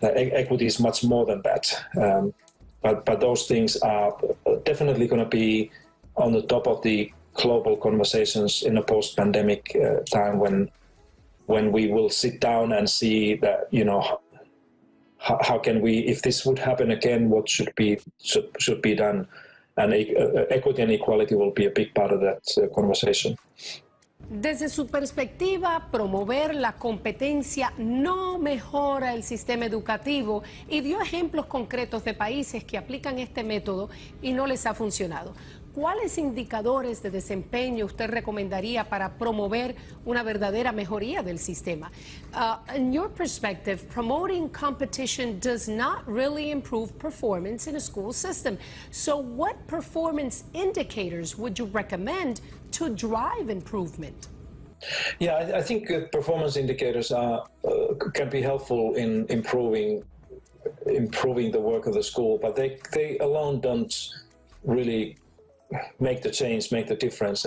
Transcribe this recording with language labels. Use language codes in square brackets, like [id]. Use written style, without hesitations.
[en] Equity is much more than that. But those things are definitely going to be on the top of the global conversations in a post-pandemic time, when we will sit down and see that, how can we, if this would happen again, what should be done, and equity and equality will be a big part of that conversation. [es] Desde su perspectiva, promover la competencia no mejora el sistema educativo, y dio ejemplos concretos de países que aplican este método y no les ha funcionado. ¿Cuáles indicadores de desempeño usted recomendaría para promover una verdadera mejoría del sistema? [en] In your perspective, promoting competition does not really improve performance in a school system. So what performance indicators would you recommend to drive improvement? Yeah, I think performance indicators can be helpful in improving the work of the school, but they alone don't really make the change, make the difference.